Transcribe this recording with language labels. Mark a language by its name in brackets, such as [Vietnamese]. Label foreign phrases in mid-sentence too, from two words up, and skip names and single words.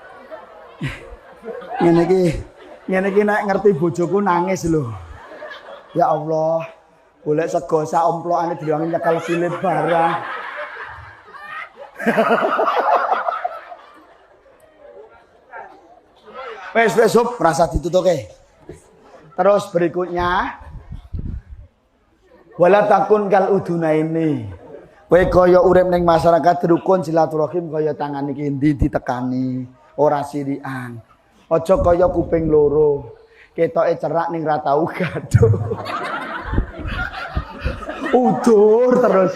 [Javanese] Ngene iki nek ngerti bojoku nangis lho. Ya Allah. Golek sego sak omplokane diwangi nyekel silit barang. Wes sob, rasa ditutuke. [Indonesian] Terus berikutnya [Arabic] ولا تكن كالأذنين ini. [Javanese] Kowe kaya urip ning masyarakat rukun silaturahim kaya tangan iki ndi ditekani, ora sirikan. Aja kaya kuping loro. Ketoke cerak ning ra tau gaduh. Udur terus.